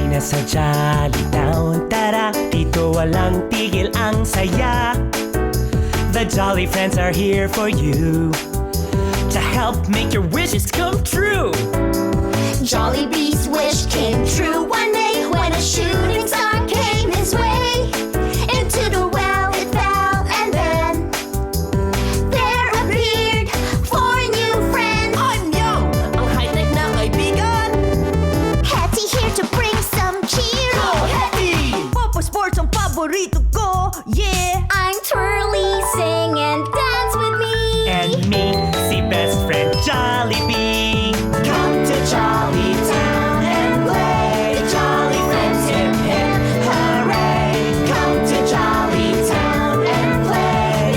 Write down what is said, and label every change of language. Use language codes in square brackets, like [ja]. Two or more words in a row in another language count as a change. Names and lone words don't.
[tl] sa Jolly Town. Tara, dito walang tigil ang saya. [en] The Jolly Friends are here for you to help make your wishes come true. Jollibee's wish came true one day when a shooting star came his way. Into the well it fell, and then there appeared four new friends. I'm Young, [tl] ang high-tech na kaibigan. [en] Hetty here to bring some cheer. [tl] Go, Hetty! Papa Sports ang paborito ko, [en] yeah! I'm Twirly, sing and dance with me. And me, si best friend Jollibee. Come to Jolly Town and play. The Jolly Friends, hip hip hooray. Come to Jolly Town and play.